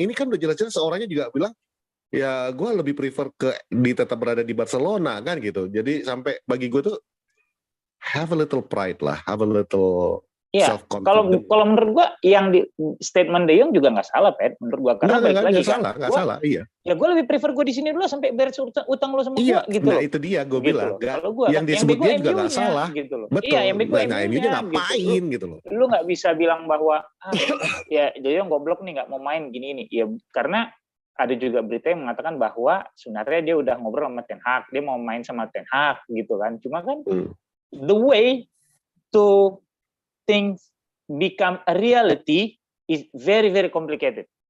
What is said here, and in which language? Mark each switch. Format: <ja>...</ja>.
<id>Ini kan udah jelas-jelas seorangnya juga bilang, ya gue lebih prefer tetap berada di Barcelona kan gitu. Jadi sampai bagi gue tuh</id> <en>have a little pride</en> <id>lah,</id> <en>have a little self-confidence.</en> <id>Kalau menurut gue yang di statement De Jong juga nggak salah, Pet. Menurut gue karena nggak salah, iya. Ya gue lebih prefer gue di sini dulu sampai beres utang lo sama gue gitu. Nah itu dia gue bilang. Yang disebut dia juga nggak salah. Gitu loh. Betul. Iya, yang MU-nya ngapain gitu loh. Lu nggak bisa bilang bahwa ya De Jong goblok nih nggak mau main gini. Ya karena ada juga berita yang mengatakan bahwa sebenarnya dia udah ngobrol sama Ten Hag, dia mau main sama Ten Hag gitu kan. Cuma kan</id> <en>the way to things become a reality is very very complicated.</en>